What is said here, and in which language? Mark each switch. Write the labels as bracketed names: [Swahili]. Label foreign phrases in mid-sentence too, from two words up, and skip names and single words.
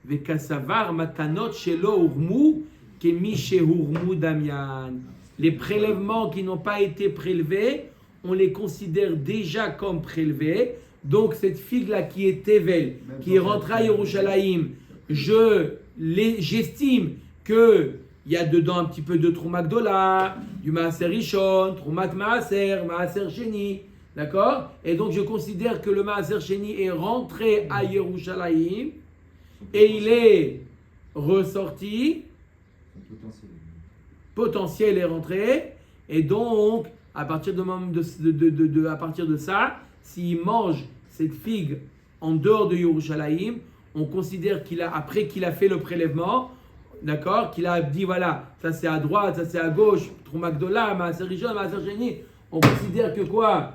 [Hebrew] וקסבר מתנות שלא הורמו כמי שהורמו דמיין. [French] Les prélèvements qui n'ont pas été prélevés, on les considère déjà comme prélevés. Donc cette figue-là qui est Tevel, qui est rentrée à Yerushalayim, j'estime qu'il y a dedans un petit peu de [Hebrew] תרומה גדולה, [French] du [Hebrew] מעשר ראשון, תרומת מעשר, מעשר שני, [French] d'accord? Et donc je considère que le [Hebrew] מעשר שני [French] est rentré à Yerushalayim et il est ressorti, potentiel est rentré, et donc à partir à partir de ça, s'il mange cette figue en dehors de Yerushalayim, on considère après qu'il a fait le prélèvement, d'accord, qu'il a dit voilà, ça c'est à droite, ça c'est à gauche, [Hebrew] תרומה גדולה, מעשר ראשון, מעשר שני, [French] on considère que quoi?